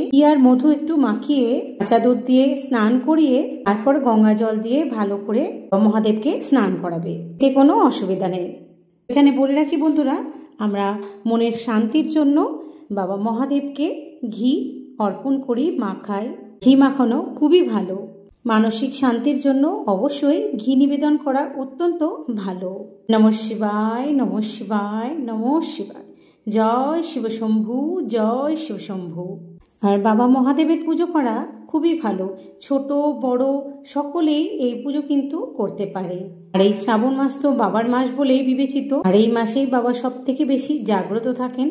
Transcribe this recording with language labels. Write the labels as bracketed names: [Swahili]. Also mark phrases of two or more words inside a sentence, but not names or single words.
[Bangla] ঘি আর মধু একটু মাখিয়ে কাঁচা দুধ দিয়ে স্নান করিয়ে তারপর গঙ্গা জল দিয়ে ভালো করে মহাদেবকে স্নান করাবে, এতে কোনো অসুবিধা নেই। এখানে বলে রাখি বন্ধুরা, আমরা মনের শান্তির জন্য বাবা মহাদেবকে ঘি অর্পণ করি, মাখাই। ঘি মাখানো খুবই ভালো। মানসিক শান্তির জন্য অবশ্যই ঘি নিবেদন করা অত্যন্ত ভালো। [Sanskrit] নমঃ শিবায়, নমঃ শিবায়, নমঃ শিবায়। [Bangla] জয় শিবশম্ভু, জয় শিবশম্ভু। আর বাবা মহাদেবের পুজো করা খুবই ভালো। ছোট বড় সকলেই এই পুজো কিন্তু করতে পারে। আর এই শ্রাবণ মাস তো বাবার মাস বলেই বিবেচিত, আর এই মাসেই বাবা সব থেকে বেশি জাগ্রত থাকেন।